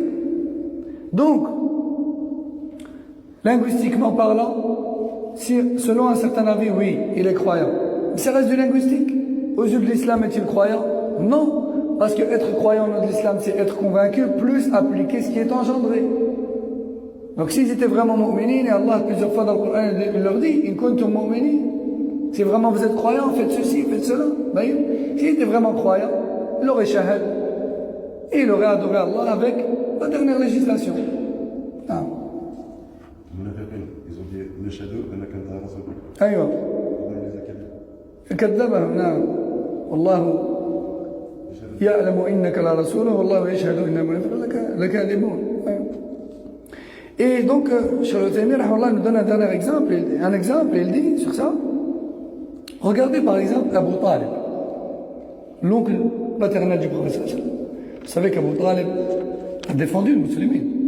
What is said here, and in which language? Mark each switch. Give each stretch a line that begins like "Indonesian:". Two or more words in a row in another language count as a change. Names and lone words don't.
French: Donc, linguistiquement parlant, si, selon un certain avis, oui, il est croyant. Mais ça reste du linguistique. Aux yeux de l'islam, est-il croyant? Non. Parce que être croyant dans l'islam, c'est être convaincu, plus appliquer ce qui est engendré. Donc s'ils étaient vraiment mu'minin, et Allah plusieurs fois dans le Coran, il leur dit,
Arabic: إن كنتم مؤمنين,
French: si vraiment vous êtes croyants, faites ceci, faites cela. S'ils étaient vraiment croyants, il aurait shahad. Et il aurait adoré Allah avec la dernière législation. Ah. Ils ont dit,
Arabic: نشهد أنك أنت رسول. أيوة. كذبهم نعم. والله يعلم إنك لرسوله والله يشهد إنما لكاذبون.
French: Et donc, Cheikh Al-Uthaymin nous donne un dernier exemple. Un exemple, il dit sur ça. Regardez par exemple Abu Talib, l'oncle paternel du prophète. Vous savez qu'Abu Talib a défendu le musulman.